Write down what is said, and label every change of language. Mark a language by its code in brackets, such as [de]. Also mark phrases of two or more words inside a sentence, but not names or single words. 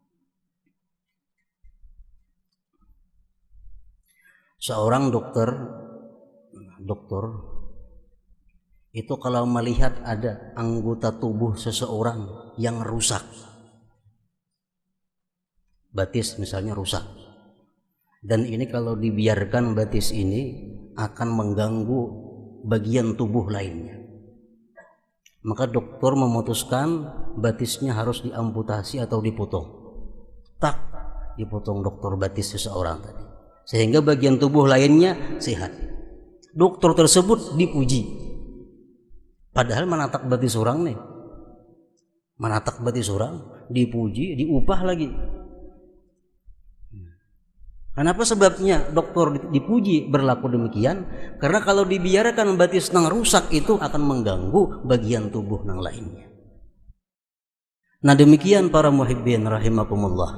[id] Seorang dokter itu kalau melihat ada anggota tubuh seseorang yang rusak, batis misalnya rusak, dan ini kalau dibiarkan batis ini akan mengganggu bagian tubuh lainnya. Maka dokter memutuskan batisnya harus diamputasi atau dipotong. Tak, dipotong dokter batis seseorang tadi, sehingga bagian tubuh lainnya sehat. Dokter tersebut dipuji, padahal menatak batis orang nih, menatak batis orang, dipuji, diupah lagi. Kenapa sebabnya dokter dipuji berlaku demikian? Karena kalau dibiarkan batis nang rusak itu akan mengganggu bagian tubuh nang lainnya. Nah demikian para [ar] المحبين رحمكم الله.